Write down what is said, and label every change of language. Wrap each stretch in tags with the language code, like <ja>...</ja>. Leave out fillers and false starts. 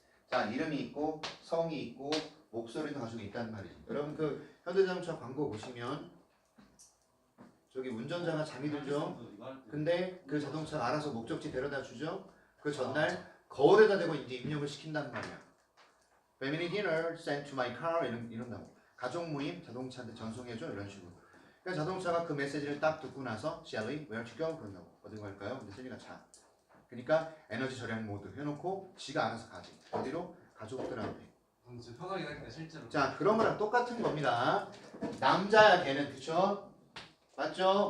<ko>자, 이름이 있고 성이 있고 목소리도 가지고 있단 말이지. 여러분 그 현대자동차 광고 보시면 저기 운전자가 잠이 들죠. 근데 그 자동차가 알아서 목적지 데려다 주죠. 그 전날 거울에다 대고 이제 입력을 시킨단 말이야.</ko> <en>Family dinner sent to my car</en> <ko>이런다고. 가족 모임 자동차한테 전송해줘 이런 식으로. 그러니까 자동차가 그 메시지를 딱 듣고 나서 Sally,</ko> <en>where to go?</en> <ko>그런다고. 어디 갈까요? 근데 셀리가 자. 그러니까 에너지 절약 모드 해놓고 지가 알아서 가지. 어디로? 가족들한테. 진짜 편하긴 하겠네 실제로. 자, 그런 거랑 똑같은 겁니다. 남자야 걔는, 그쵸? 맞죠?</ko>